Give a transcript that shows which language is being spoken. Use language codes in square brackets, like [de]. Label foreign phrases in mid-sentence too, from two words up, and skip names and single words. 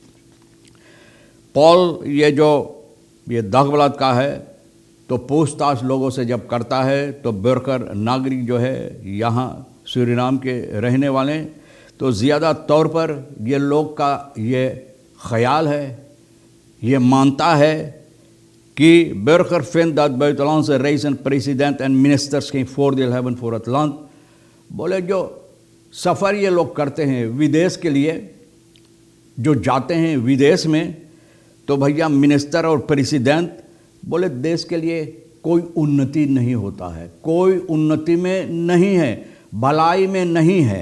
[hns] पॉल ये दखबलात का है तो पूछताछ लोगों से जब करता है तो बरकर नागरिक जो है यहाँ सूरीनाम के रहने वाले, तो ज़्यादा तौर पर ये लोग का ये ख्याल है, ये मानता है कि [nl] burger vindt dat buitenlandse reizen president en ministers geen voordeel hebben voor het land। [hns] बोले जो सफ़र ये लोग करते हैं विदेश के लिए, जो जाते हैं विदेश में, तो भैया मिनिस्टर और प्रेसिडेंट बोले देश के लिए कोई उन्नति नहीं होता है, कोई उन्नति में नहीं है, भलाई में नहीं है।